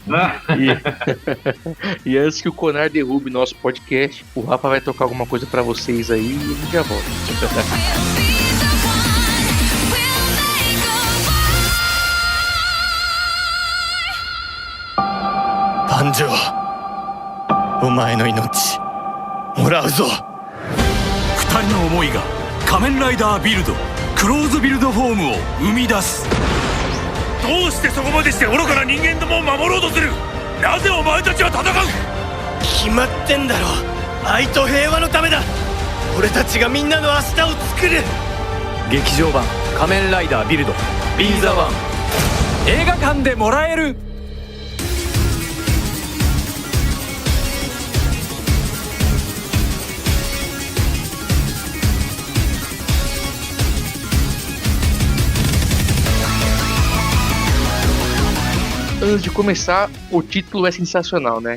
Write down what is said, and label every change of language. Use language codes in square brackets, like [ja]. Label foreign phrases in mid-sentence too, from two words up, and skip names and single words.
[pt] E antes que o Conar derrube nosso podcast, o Rafa vai tocar alguma coisa pra vocês aí e a gente já volta. [ja] Banjo, お前の命、もらうぞ. 二人の思いが仮面ライダービルドクローズビルドフォームを生み出す。どうしてそこまでして愚かな人間どもを守ろうとする。なぜお前たちは戦う。決まってんだろ。愛と平和のためだ。俺たちがみんなの明日を作る。劇場版仮面ライダービルドビーザワン映画館でもらえる。 [pt] Antes de começar, o título é sensacional, né?